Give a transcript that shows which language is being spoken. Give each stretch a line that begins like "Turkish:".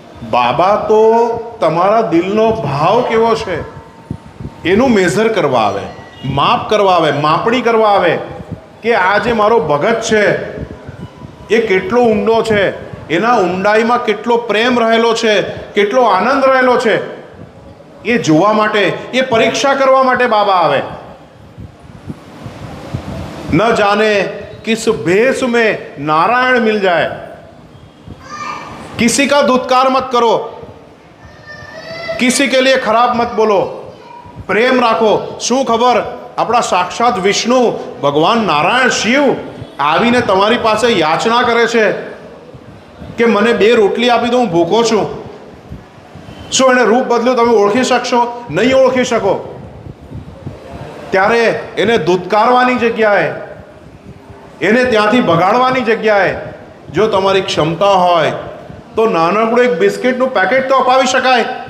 Gujarati: બાબા તો તમારા દિલનો ભાવ કેવો છે એનું મેઝર કરવા આવે, માપ કરવા આવે, માપણી કરવા આવે કે આ જે મારો ભગત છે એ કેટલો ઊંડો છે, એના ઊંડાઈમાં કેટલો પ્રેમ રહેલો છે, કેટલો આનંદ રહેલો છે, એ જોવા માટે, એ પરીક્ષા કરવા માટે બાબા આવે.
Hindi: ન જાને किस भेष में नारायण मिल जाए. किसी का दुत्कार मत करो, किसी के लिए खराब मत बोलो, प्रेम
Gujarati: રાખો. શું ખબર આપણા સાક્ષાત વિષ્ણુ ભગવાન નારાયણ શિવ આવીને તમારી પાસે યાચના કરે છે કે મને 2 રોટલી આપી દો, હું ભૂખો છું. શું એને રૂપ બદલ્યું તમે ઓળખી શકશો? નહીં ઓળખી શકો. ત્યારે એને દુત્કારવાની જગ્યાએ, એને ત્યાંથી ભગાડવાની જગ્યાએ જો તમારી ક્ષમતા હોય તો નાનકડું એક બિસ્કિટનું પેકેટ તો અપાવી શકાય.